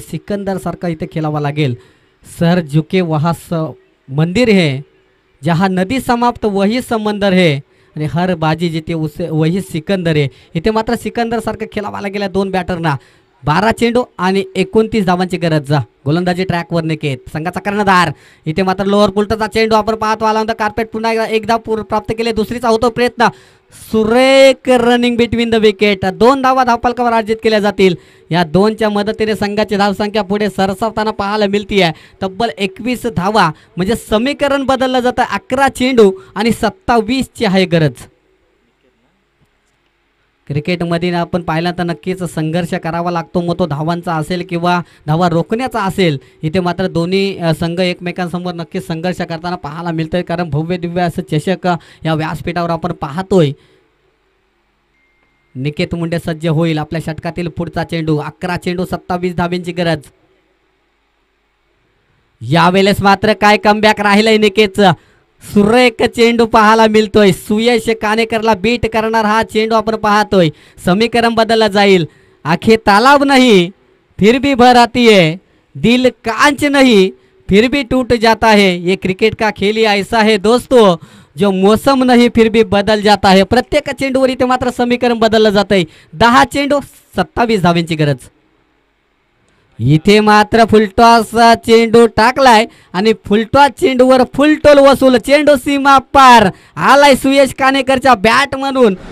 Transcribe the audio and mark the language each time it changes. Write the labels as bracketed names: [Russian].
[Marathi] सिकंदर सारखा इथे खेळावा लागेल. [Hindi] सर झुके वहा मंदिर है, जहाँ नदी समाप्त वही समंदर है आणि हर बाजी जिथे उसे वही सिकंदर आहे. [Marathi] इथे मात्र सिकंदर सारखं खेळावा लागेल 2 बॅटरना. 12 चेंडू आणि 29 धावांची गरज. गोलंदाजी ट्रॅकवर निकेत संघाचा कर्णधार. इथे मात्र लोअर पुलटचा चेंडू आपण पाहतो. आला कार्पेट पुन्हा एक धाव प्राप्त केले. दुसरीचा होतो प्रयत्न. सुरेख [English] Running between the wicket. [Marathi] 2 धावा धावपालकावर अर्जित केल्या जातील. या 2च्या मदतीने संघाची धावसंख्या पुढे सरसावताना पाहायला मिळते आहे. तब्बल 21 धावा म्हणजे समीकरण बदललं जातं. 11 चेंडू आणि 27ची आहे गरज. क्रिकेटमध्ये आपण पाहिलं तर नक्कीच संघर्ष करावा लागतो, मग तो धावांचा असेल किंवा धावा रोखण्याचा असेल. इथे मात्र दोन्ही संघ एकमेकांसमोर नक्कीच संघर्ष करताना पाहायला मिळतंय, कारण भव्य दिव्य असं चषक या व्यासपीठावर आपण पाहतोय. निकेत मुंडे सज्ज होईल. आपल्या षटकातील पुढचा चेंडू. 11 चेंडू 27 धाब्यांची गरज. यावेळेस मात्र काय कमबॅक राहिलंय निकेतचं. सुरेख चेंडू पाहायला मिळतोय. सुयश कानेकरला बीट करणार हा चेंडू आपण पाहतोय. समीकरण बदलला जाईल. [Hindi] आखे तालाब नहीं फिर भी भर आती है, दिल कांच नहीं फिर भी टूट जाता है. ये क्रिकेट का खेल ही ऐसा है दोस्तों, जो मौसम नहीं फिर भी बदल जाता है. [Marathi] प्रत्येक चेंडूवर इथे मात्र समीकरण बदललं जातंय. 10 चेंडू 27 धाव्यांची गरज. इथे मात्र फुलटॉस चेंडू टाकलाय आणि फुलटॉस चेंडूवर फुलटोल वसूल. चेंडू सीमा पार आलाय सुयश कानेकरच्या बॅट म्हणून.